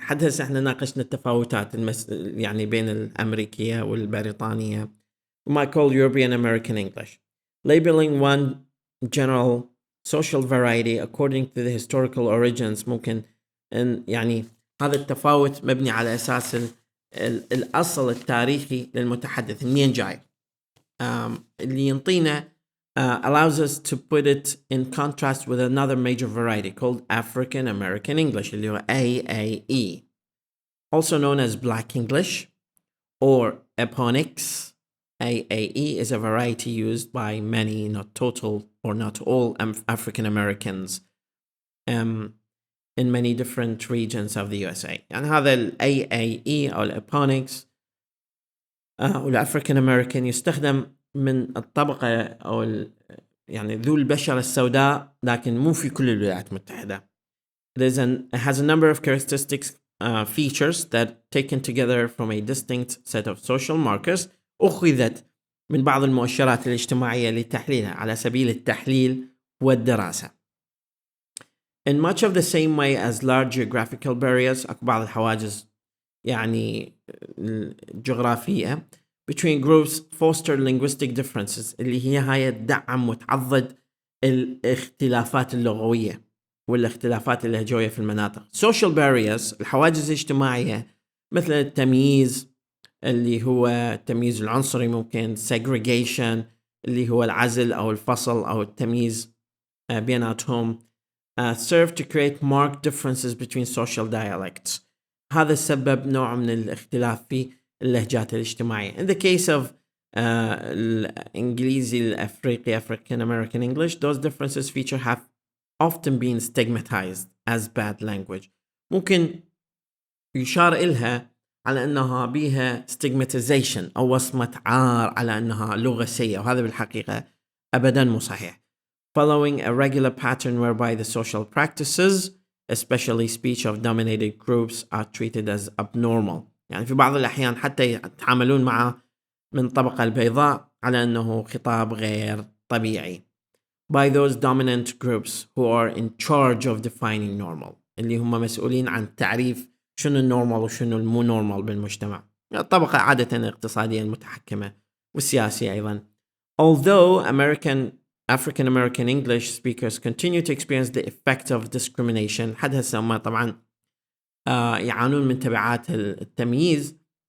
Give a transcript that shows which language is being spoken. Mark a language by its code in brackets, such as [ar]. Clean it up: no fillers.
[ar] حتى هسه احنا ناقشنا التفاوتات يعني بين الأمريكية والبريطانية. [en] We might call European American English, labeling one general social variety according to the historical origins. [ar] ممكن يعني هذا التفاوت مبني على أساس الأصل التاريخي للمتحدث منين جاي، اللي ينطينا [en] allows us to put it in contrast with another major variety called African American English, اللي هو AAE, also known as Black English or Ebonics. AAE is a variety used by many, not total or not all, African Americans in many different regions of the USA. [ar] يعني هذا ال AAE أو الأبونكس أو الأفريكان أمريكان يستخدم من الطبقة أو يعني ذو البشرة السوداء، لكن مو في كل الولايات المتحدة. [en] It has a number of characteristics, features that taken together from a distinct set of social markers [ar] أخذت من بعض المؤشرات الاجتماعية لتحليلها على سبيل التحليل والدراسة. [en] In much of the same way as large geographical barriers، [ar] أكو بعض الحواجز يعني الجغرافية [en] between groups foster linguistic differences، [ar] اللي هي هاي تدعم وتعضد الاختلافات اللغوية والاختلافات اللهجوية في المناطق. social barriers، الحواجز الاجتماعية، مثل التمييز اللي هو التمييز العنصري، ممكن segregation اللي هو العزل أو الفصل أو التمييز بيناتهم، [en] serve to create marked differences between social dialects. [ar] هذا السبب نوع من الاختلاف في اللهجات الاجتماعية. [en] In the case of [ar] الإنجليزي الأفريقي [en] African American English، those differences feature have often been stigmatized as bad language. [ar] ممكن يشار إلها على أنها بيها stigmatization أو وصمة عار على أنها لغة سيئة، وهذا بالحقيقة أبدا مو صحيح. [en] Following a regular pattern whereby the social practices, especially speech of dominated groups, are treated as abnormal. [ar] يعني في بعض الأحيان حتى يتعاملون معه من الطبقة البيضاء على أنه خطاب غير طبيعي. [en] By those dominant groups who are in charge of defining normal، [ar] اللي هم مسؤولين عن تعريف شنو النورمال وشنو المو نورمال بالمجتمع. الطبقة عادة الاقتصادية المتحكمة والسياسية أيضا. [en] Although African American English speakers continue to experience the effect of discrimination، [ar] حد هسه هم طبعا يعانون من تبعات التمييز.